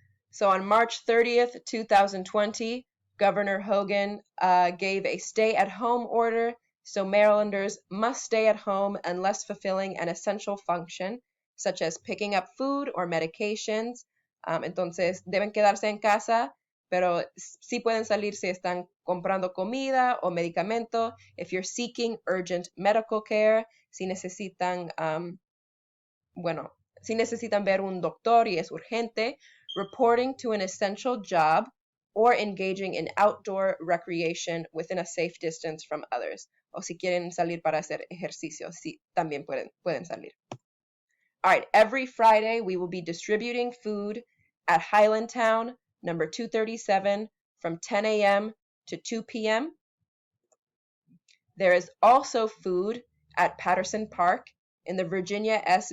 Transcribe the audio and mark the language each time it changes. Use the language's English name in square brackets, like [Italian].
[English] So on March 30th, 2020, Governor Hogan gave a stay-at-home order. So Marylanders must stay at home unless fulfilling an essential function, such as picking up food or medications. [Spanish] Entonces, deben quedarse en casa, pero sí pueden salir si están comprando comida o medicamento. [English] If you're seeking urgent medical care, [Spanish] si necesitan, si necesitan ver un doctor y es urgente, [English] reporting to an essential job, or engaging in outdoor recreation within a safe distance from others. [Spanish] O si quieren salir para hacer ejercicio, sí, también pueden salir. [English] All right, every Friday we will be distributing food at Highlandtown, number 237, from 10 a.m. to 2 p.m. There is also food at Patterson Park in the Virginia S.